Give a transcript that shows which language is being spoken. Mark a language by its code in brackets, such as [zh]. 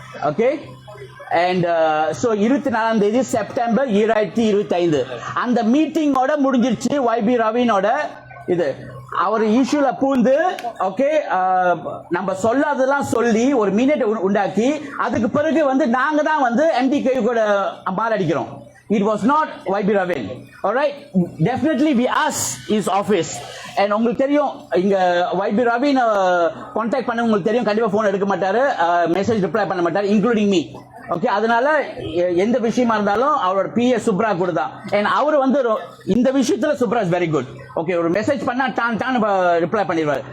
[en] Okay, and so [ta] 24ஆம் தேதி September 2025 அந்த மீட்டிங்கோட முடிஞ்சிருச்சு. YB Rabinoட இது அவர் இஷ்யூல பூந்து ஓகே நம்ம சொல்லாததெல்லாம் சொல்லி ஒரு மினிட் உண்டாக்கி அதுக்கு பிறகு வந்து நாங்க தான் வந்து MDKU கூட மாரடிக்கிறோம். [en] It was not YB Rabin. Alright, definitely we asked his office. [ta] And உங்களுக்கு தெரியும் இங்க YB Rabin கான்டாக்ட் பண்ண உங்களுக்கு தெரியும், கண்டிப்பா போன் எடுக்க மாட்டாரு, மெசேஜ் ரிப்ளை பண்ண மாட்டாரு, [en] Including me. [ta] ஓகே, அதனால எந்த விஷயமா இருந்தாலும் அவரோட PA சுப்ரா கூட தான். அண்ட் அவர் வந்து இந்த விஷயத்துல Subhra [en] Is very good. [ta] Okay, ஒரு மெசேஜ் பண்ணா டான் ரிப்ளை பண்ணிடுவாரு.